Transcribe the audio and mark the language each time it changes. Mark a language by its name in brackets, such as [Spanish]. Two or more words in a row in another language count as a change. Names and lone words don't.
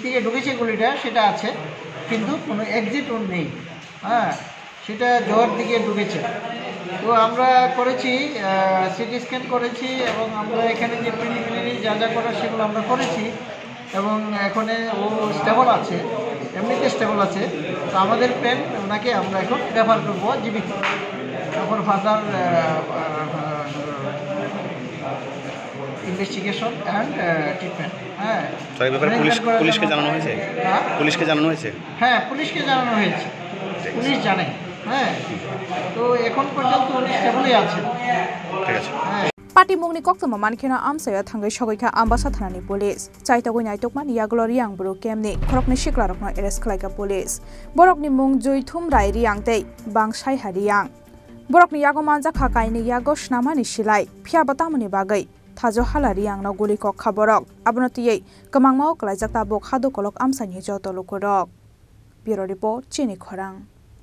[Bangla] থেকে ঢুকেছে গুলিটা সেটা আছে কিন্তু কোনো [English] exit wound [Bangla] নেই হ্যাঁ সেটা জ্বর দিকে ঢুকেছে তো আমরা করেছি [English] CT scan [Bangla] করেছি এবং আমরা এখানে যে প্রিলিমিনারি যা যা করার সেগুলো আমরা করেছি এবং এখানে ও স্টেবল আছে এমনিতে স্টেবল আছে তো আমাদের প্ল্যান ওনাকে আমরা এখন রেফার করবো জীবিত [English] for further investigation and treatment [Bangla] হ্যাঁ তো এই ব্যাপারে পুলিশকে জানানো হয়েছে পুলিশকে জানানো হয়েছে হ্যাঁ পুলিশকে জানানো হয়েছে পুলিশ জানে হ্যাঁ তো এখন পর্যন্ত উনি স্টেবলই আছে ঠিক আছে [Kok Borok] Patimungni kokjama mankhena amsaya thangai sogoikha ambasa thanani police chaitagoi naitokmani Yaglo Riang bro kemni khorokni siklarokno arrest khlaika police borokni mung Joithum Rai Riang tei Bangsai Hariang Borokni yago manjaka kaini yago snamani silai phiaba tamani bagai Thajo Halariang no guli kokha borok abonotiyei kamangmao klaijak tabok hado kolok amsani joto lukurok [English] Bureau Report [Kok Borok] Chini Khorang